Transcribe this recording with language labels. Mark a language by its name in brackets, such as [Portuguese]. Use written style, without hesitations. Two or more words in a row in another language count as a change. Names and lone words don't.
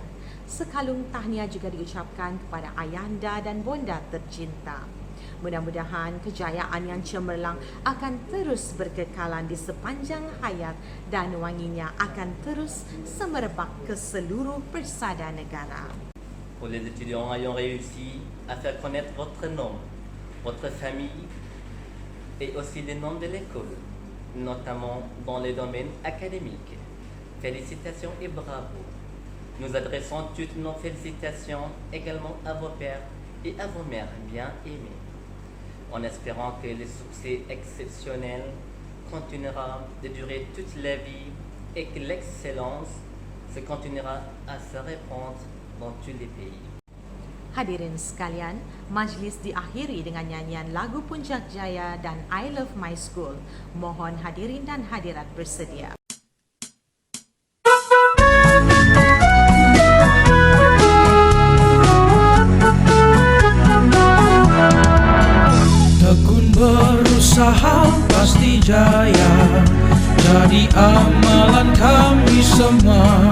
[Malay] Sekalung tahniah juga diucapkan kepada ayahanda dan bonda tercinta. Mudah-mudahan kejayaan yang cemerlang akan terus berkekalan di sepanjang hayat dan wanginya akan terus semerbak ke seluruh persada negara. [French] Pour les étudiants ayant réussi à faire connaître votre nom, votre famille et aussi les noms de l'école, notamment dans les domaines académiques. Félicitations et bravo. Nous adressons toutes nos félicitations également à vos pères et à vos mères bien aimés, en espérant que le succès exceptionnel continuera de durer toute la vie et que l'excellence se continuera à se répandre dans tous les pays. [Malay] Hadirin sekalian, majlis diakhiri dengan nyanyian lagu Puncak Jaya dan I Love My School. Mohon hadirin dan hadirat bersedia. Tekun berusaha pasti jaya, jadi amalan kami semua.